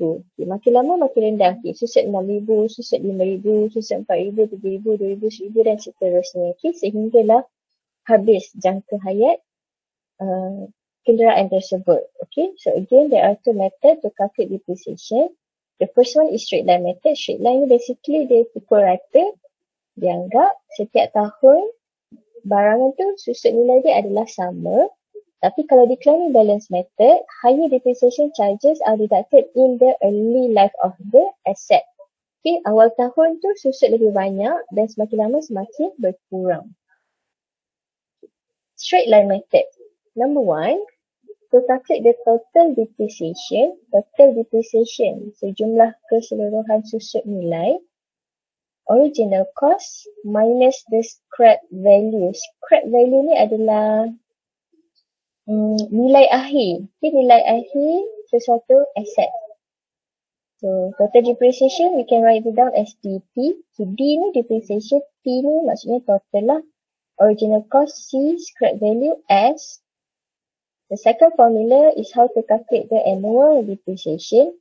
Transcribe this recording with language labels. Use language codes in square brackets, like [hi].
[ms] Okay, makin lama makin rendah. Okay, susut 6,000, susut 5,000, susut 4,000, 3,000, 2,000, 1,000 dan seterusnya. Okay, sehinggalah habis jangka hayat kenderaan tersebut. [en] Okay, so again there are two methods to calculate depreciation. The first one is straight line method. [ms] Straight line ni basically dia pukul rata. Dianggap setiap tahun barangan tu susut nilai dia adalah sama. Tapi kalau [en] declining balance method, higher depreciation charges are deducted in the early life of the asset. [ms] Okay, awal tahun tu susut lebih banyak dan semakin lama semakin berkurang. [en] Straight line method. Number one, to calculate the total depreciation. [ms] Total depreciation, sejumlah keseluruhan susut nilai. [en] Original cost minus the scrap value. [ms] Scrap value ni adalah nilai akhir. Okay, nilai akhir sesuatu aset. [en] So, total depreciation we can write it down as DP. So, [ms] D ni [en] depreciation, [ms] P ni maksudnya total lah. [en] Original cost, C, scrap value, S. The second formula is how to calculate the annual depreciation.